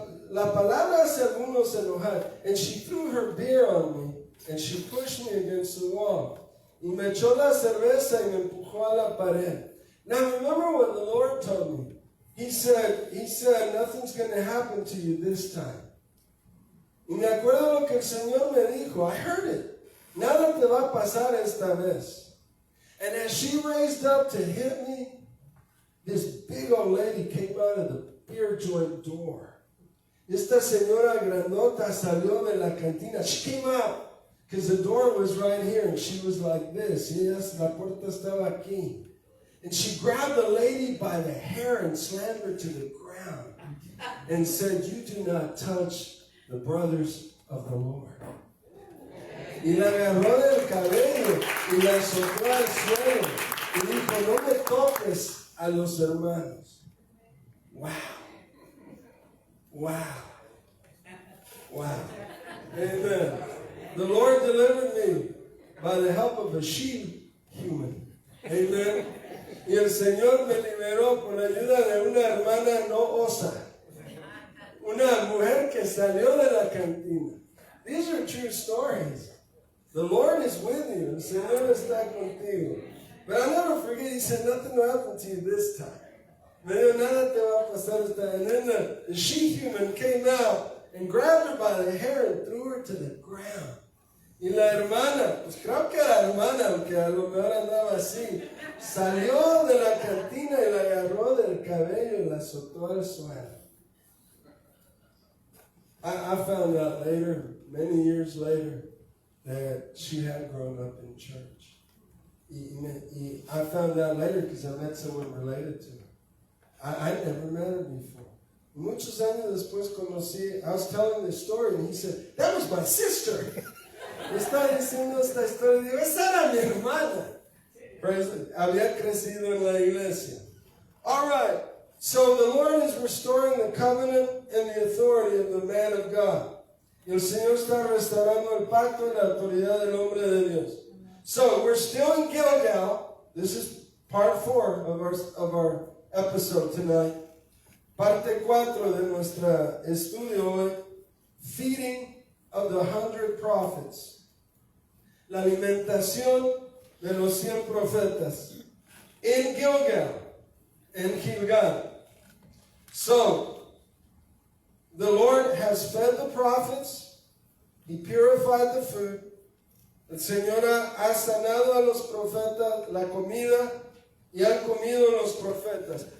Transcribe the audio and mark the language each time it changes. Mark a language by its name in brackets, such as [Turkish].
[Spanish] La palabra hace algunos enojar. [English] And she threw her beer on me and she pushed me against the wall. [Spanish] Y me echó la cerveza y me empujó a la pared. [English] Now remember what the Lord told me. He said, nothing's going to happen to you this time. [Spanish] Y me acuerdo lo que el Señor me dijo. [English] I heard it. [Spanish] Nada te va a pasar esta vez. [English] And as she raised up to hit me, this big old lady came out of the beer joint door. [Spanish] Esta señora grandota salió de la cantina. [English] She came out because the door was right here and she was like this. [Spanish] Yes, la puerta estaba aquí. [English] And she grabbed the lady by the hair and slammed her to the ground and said, "You do not touch the brothers of the Lord." [Spanish] Y la agarró del cabello y la azotó al suelo y dijo, "No me toques a los hermanos." [English] Wow. Wow. Wow. Amen. The Lord delivered me by the help of a she-human. Amen. [Spanish] Y el Señor me liberó por ayuda de una hermana no osa. Una mujer que salió de la cantina. [English] These are true stories. The Lord is with you. [Spanish] El Señor está contigo. [English] But I'll never forget, he said, nothing will happen to you this time. [Spanish] Me dijo, nada te va a pasar esta [English] time. And then the she-human came out and grabbed her by the hair and threw her to the ground. [Spanish] Y la hermana, pues creo que la hermana, aunque a lo mejor andaba así, salió de la cantina y la agarró del cabello y la azotó al suelo. [English] I found out later, many years later, that she had grown up in church. Y I found out later because I met someone related to her. I never met her before. [Spanish] Muchos años después conocí, [English] I was telling the story and he said, that was my sister. [Spanish] Estaba diciendo esta historia y digo, esa era mi hermana. Había crecido en la iglesia. [English] All right. So the Lord is restoring the covenant and the authority of the man of God. [Spanish] Y el Señor está restaurando el pacto y la autoridad del hombre de Dios. [English] So we're still in Gilgal. This is part 4 of our episode tonight. [Spanish] Parte 4 de nuestro estudio hoy. [English] Feeding of the 100 prophets. [Spanish] La alimentación de los 100 profetas. [English] In Gilgal. In Gilgal. So, the Lord has fed the prophets. He purified the food. [Spanish] El Señor ha sanado a los profetas la comida y han comido los profetas.